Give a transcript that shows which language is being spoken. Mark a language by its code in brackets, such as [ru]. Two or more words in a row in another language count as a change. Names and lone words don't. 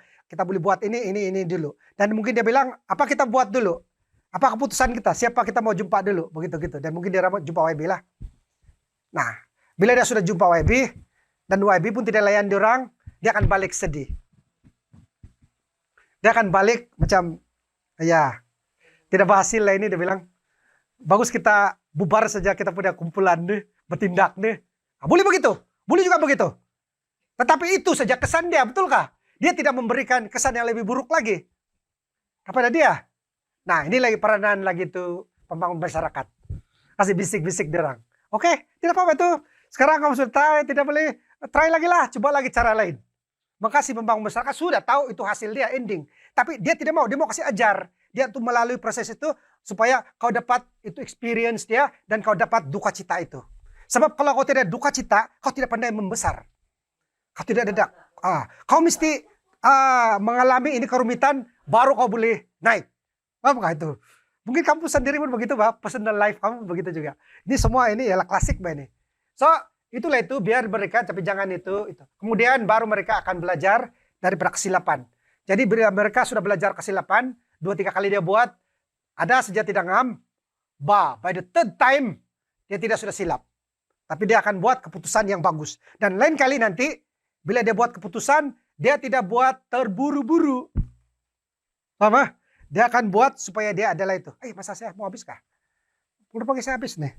[ms] Kita boleh buat ini dulu. Dan mungkin dia bilang, apa kita buat dulu? Apa keputusan kita? Siapa kita mau jumpa dulu? Begitu-gitu. Dan mungkin dia mau jumpa YB lah. Nah, bila dia sudah jumpa YB, dan YB pun tidak layan diorang, dia akan balik sedih. Dia akan balik macam, ya, tidak berhasil lah ini, dia bilang. Bagus kita bubar saja, kita punya kumpulan nih, bertindak nih. Nah, boleh begitu, boleh juga begitu. Tetapi itu saja kesan dia, betulkah? Dia tidak memberikan kesan yang lebih buruk lagi kepada dia. Nah, ini lagi peranan lagi itu pembangun masyarakat. Kasih bisik-bisik dia orang. Oke, tidak apa-apa tuh. Sekarang kamu sudah try, tidak boleh. Try lagi lah, coba lagi cara lain. Makasih pembangun masyarakat sudah tahu itu hasil dia ending. Tapi dia tidak mau, dia mau kasih ajar. Dia tuh melalui proses itu supaya kau dapat itu experience dia dan kau dapat duka cita itu. Sebab kalau kau tidak duka cita, kau tidak pandai membesar. Kau tidak ada. Kau mesti mengalami ini kerumitan baru kau boleh naik. Apakah itu? Mungkin kamu sendiri pun begitu, Pak. [en] Personal life [ms] kamu begitu juga. Ini semua ini ialah klasik, Pak ini. So, itulah itu biar mereka, tapi jangan itu. Kemudian baru mereka akan belajar daripada kesilapan. Jadi bila mereka sudah belajar kesilapan, 2-3 kali dia buat, ada saja tidak ngam, [en] by the third time, [ms] dia tidak sudah silap. Tapi dia akan buat keputusan yang bagus. Dan lain kali nanti, bila dia buat keputusan, dia tidak buat terburu-buru. Paham? Dia akan buat supaya dia adalah itu. Masa saya mau habis kah? Udah pakai saya habis nih.